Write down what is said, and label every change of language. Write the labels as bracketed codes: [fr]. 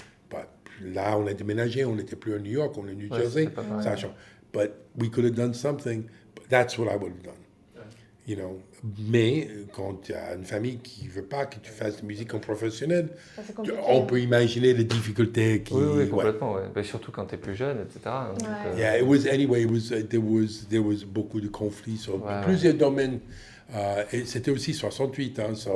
[fr] But là, on a déménagé, on n'était plus à New York, on est à New Ouais, Jersey. c'était pas pareil. Ça change. [en] But we could have done something. But that's what I would have done. [fr] You know, mais quand tu as une famille qui ne veut pas que tu fasses de musique en professionnel, Ça, c'est compliqué. on peut imaginer les difficultés qui... Oui, complètement, ouais. Mais surtout quand t'es plus jeune, etc. Donc, Ouais. [en] Yeah, it was anyway. There was [fr] beaucoup de conflits sur Ouais. plusieurs domaines. Et c'était aussi 68, hein.